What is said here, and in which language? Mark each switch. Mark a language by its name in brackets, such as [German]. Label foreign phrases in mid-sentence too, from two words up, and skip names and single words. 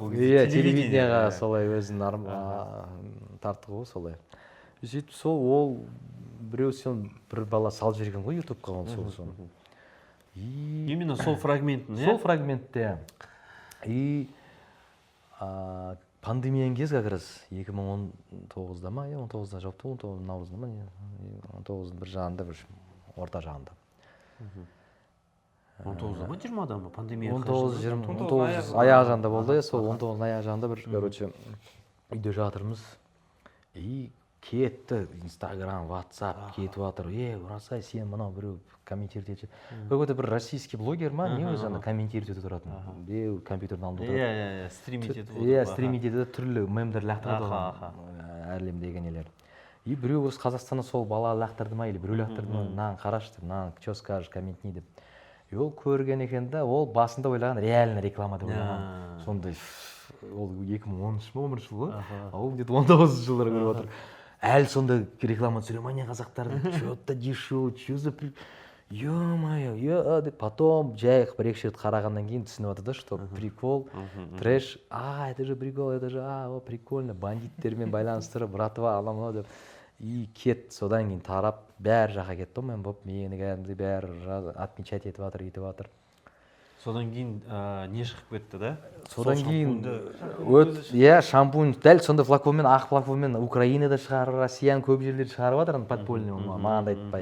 [Kazakh] Телевидениеға солай өзін тарту ғой солай. Сөйтіп сол ол біреу сен бір бала салып жіберген ғой ютубқа ол сол. Именно сол фрагментін, сол фрагментте. И пандемияның кез [Russian] как раз [Kazakh] 2019-да ма, 19-да жауапты, 19 наурызда ма, 19-ның бір жағында бір орта жағында. 19-да ма, 20-да ма? Пандемия 19 аяқ жағында болды, сол 19 аяқ жағында бір, короче, үйде жатырмыз. И кетті, Инстаграм, WhatsApp кетіп жатыр. Ұрасай, сен мынау біреу комментировать етші. Какой-то бір [Russian] российский блогер [Kazakh] ма, не өзі ана комментировать етіп тұратын. Біреу компьютердің алдында тұрады. Стримить етіп отыр. Стримить етіп түрлі мемдер лақтырады ғой, әлемдегі нелер. И біреу осы Қазақстанда сол бала лақтырды ма, или біреу лақтырды ма, мынаны қарашы деп, мынаны [Russian] что скажешь, [Kazakh] комментни деп. И ол көрген екен да, ол басында ойлаған, реально реклама деп ойлаған. Сондай, ол 2013 ма, 11 жыл ғой, ол где-то 19 жылдары көріп отыр. Әлі сонда реклама түсіре ма, не қазақтардың, [Russian] что-то дешево, что за... [Kazakh] Ё-моё, деп, потом жай бір-екі рет қарағаннан кейін түсініп отыр да, [Russian] что прикол, трэш, это же прикол, это же, прикольно, [Kazakh] бандиттермен байланыстырып, братва, анау деп. И кет, содан кейін тарап, бәрі жаққа кетті, мен боп, мені кәдімгідей бәрі отмечать етіп жатыр, етіп жатыр. Содан кейін не шығып кетті да? Содан кейін шампунь дәл сондай флаконмен, ақ флаконмен Украинада шығарып, Россияның көп жерлері шығарып жатыр, подпольный, маған да айтпай.